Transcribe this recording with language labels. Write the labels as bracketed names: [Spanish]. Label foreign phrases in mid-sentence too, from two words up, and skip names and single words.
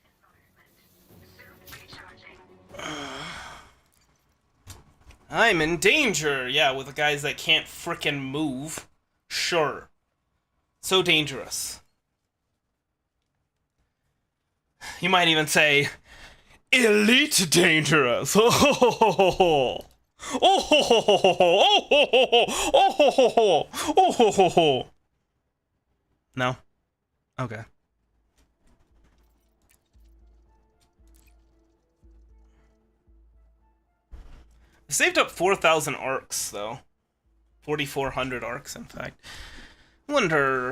[English] I'm in danger! Yeah, with the guys that can't frickin' move. Sure. So dangerous. You might even say, elite dangerous! Oh ho ho ho ho! Oh ho ho ho ho ho! Oh ho ho ho! Oh ho ho ho! Oh ho ho ho! No? Okay. I saved up 4,000 arcs, though. 4,400 arcs, in fact. Wonder...